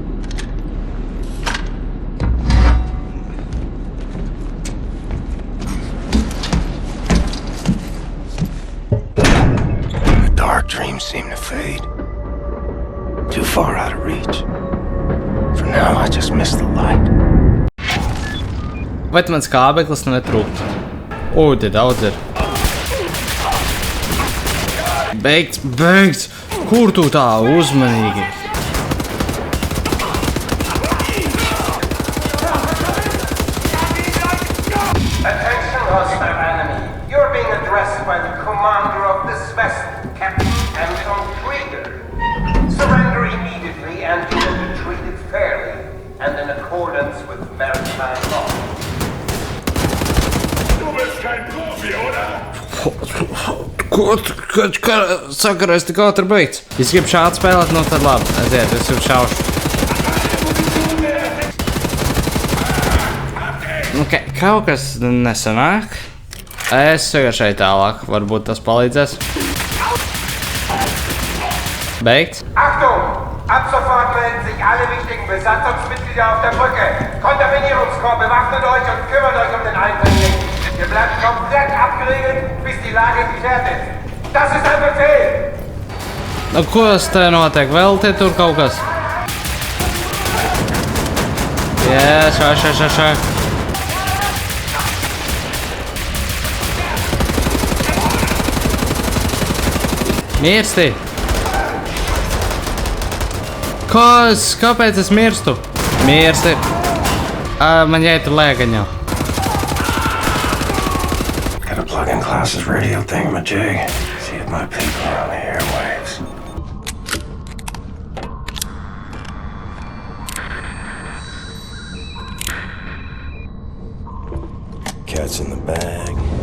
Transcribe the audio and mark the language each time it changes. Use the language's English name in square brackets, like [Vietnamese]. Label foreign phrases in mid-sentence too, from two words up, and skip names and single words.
[English] The dark dreams seem to fade. Too far out of reach. For now, I just miss the light. [Latvian] Vai tu mans kābeklis netrūkt? O, te daudz ir. Beigts, beigts! Kur tu tā uzmanīgi? [English] Attention, hostile enemy. You're being addressed by the commander of this vessel, Captain Anton Krieger. Surrender immediately and you will be treated fairly and in accordance with maritime law. [German] Du bist kein Profi, oder? [Latvian] Ko sakarais tik ātri beigts? Es gribu šādi spēlēt, nu tad labi. Aiziet, es jau šaušu. Ok, kaut kas nesanāk. Es vienkārši šeit tālāk. Varbūt tas palīdzēs. Beigts. [German] Achtung! Ab sofort melden sich alle wichtigen Besatzungsmitglieder auf der Brücke. Kontaminierungskorps, bewaffnet euch und kümmert euch um den Eindringling. Ihr bleibt komplett abgeriegelt, bis die Lage geklärt ist. Das ist ein Befehl! [Latvian] Nu, kas te notiek? Vēl te tur kaut kas? Jā, šā. Mirsti! Kāpēc es mirstu? Mirsti! Man jāiet lēgaņā. [English] Gotta plug in Klaus's radio thingamajig. See if my people are on the airwaves. Cat's in the bag.